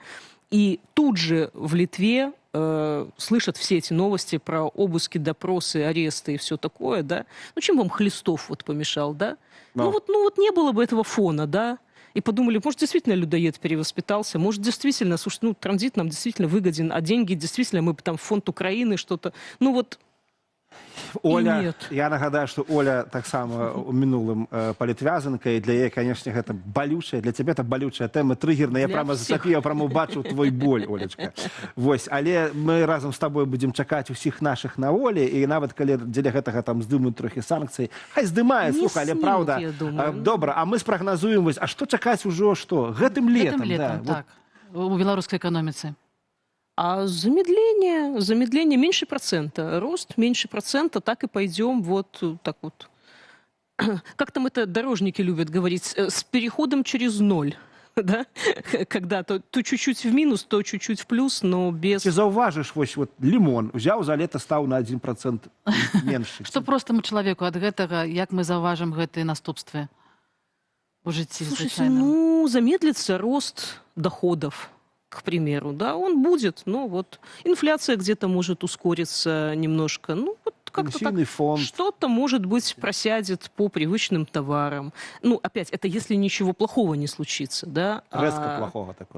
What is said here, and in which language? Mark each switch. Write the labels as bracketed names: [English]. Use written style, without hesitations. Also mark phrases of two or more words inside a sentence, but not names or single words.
[Russian] И тут же в Литве слышат все эти новости про обыски, допросы, аресты и все такое, да. Ну, чем вам Хлестов вот помешал, да? Ну вот не было бы этого фона, да. И подумали, может, действительно людоед перевоспитался, может, действительно, слушай, ну, транзит нам действительно выгоден, а деньги действительно мы там в фонд Украины что-то, ну вот. [Belarusian] Оля, я нагадаю, што Оля таксама у мінулым палітвязанка, і для яе, канешне, гэта балючая, для цябе это балючая тэма, трыгерная. Я прямо зацапіў, прямо убачыў твой боль, Олечка. Вось, але мы разам з табой будзем чакаць усіх нашых на волі, і нават калі дзеля гэтага там здымуць трохі санкцыі, хай здымаюць, слухай, але праўда. Добра, а мы спрагназуем, вось, а што чакаць ужо, што? Гэтым летам, так, у беларускай эканоміцы. [Russian] А замедление меньше процента, рост меньше процента, так и пойдем вот так вот. Как там это дорожники любят говорить, с переходом через ноль. Да? Когда то чуть-чуть в минус, то чуть-чуть в плюс, но без... Ты заўважыш, вось, вот, лимон взяў за лето, стаў на 1% меньше. [Belarusian] Што простаму чалавеку ад гэтага, як мы заўважым гэтыя наступствы у жыцці звычайным? [Russian] Ну, замедлится рост доходов, к примеру, да, он будет, но вот инфляция где-то может ускориться немножко, ну, вот как-то так, что-то, может быть, просядет по привычным товарам. Ну, опять, это если ничего плохого не случится, да. Резко плохого такого.